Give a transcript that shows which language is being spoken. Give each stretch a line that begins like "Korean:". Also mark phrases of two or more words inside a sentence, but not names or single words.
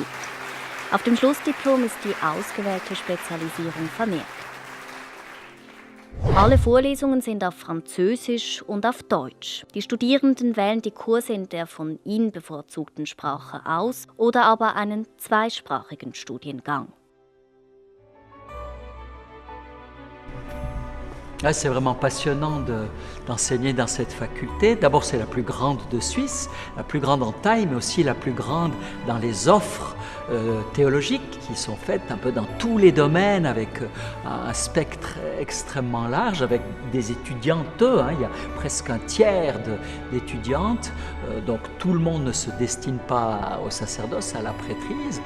German: Auf dem Schlussdiplom ist die ausgewählte Spezialisierung vermerkt. Alle Vorlesungen sind auf Französisch und auf Deutsch. Die Studierenden wählen die Kurse in der von ihnen bevorzugten Sprache aus oder aber einen zweisprachigen Studiengang.
French: Ah, c'est vraiment passionnant d'enseigner dans cette faculté. D'abord, c'est la plus grande de Suisse, la plus grande en taille, mais aussi la plus grande dans les offres théologiques qui sont faites un peu dans tous les domaines avec un spectre extrêmement large, avec des étudiantes, il y a presque un tiers d'étudiantes, donc tout le monde ne se destine pas au sacerdoce, à la prêtrise.